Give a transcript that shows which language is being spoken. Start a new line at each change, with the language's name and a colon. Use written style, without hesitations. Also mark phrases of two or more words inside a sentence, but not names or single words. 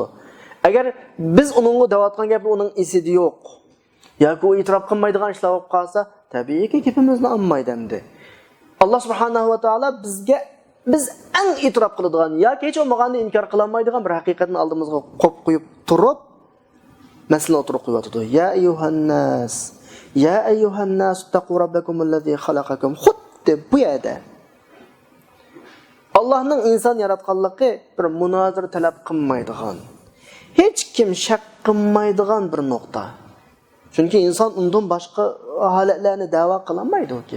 Uzbek: Agar biz uningga deyotgan gapi uning esida yo'q yoki u e'tirof qilmaydigan ishlar bo'lib qolsa, tabiiyki gapimizni olmaydi endi. Allah subhanahu va taolo bizga biz eng itiraf qiladigan yoki hech bo'lmaganda inkor qilolmaydigan bir haqiqatni oldimizga qo'yib qo'yib turib masala o'tirib qo'yatdi.
Arabic: يا أيها الناس اتقوا ربكم الذي خلقكم.
Uzbek: Xuddi bu yerda Allohning inson yaratganligi bir munozir talab qilmaydigan, hech kim shak qilmaydigan bir nuqta. Chunki inson undan boshqa holatlarni da'vo qilolmaydi-ki.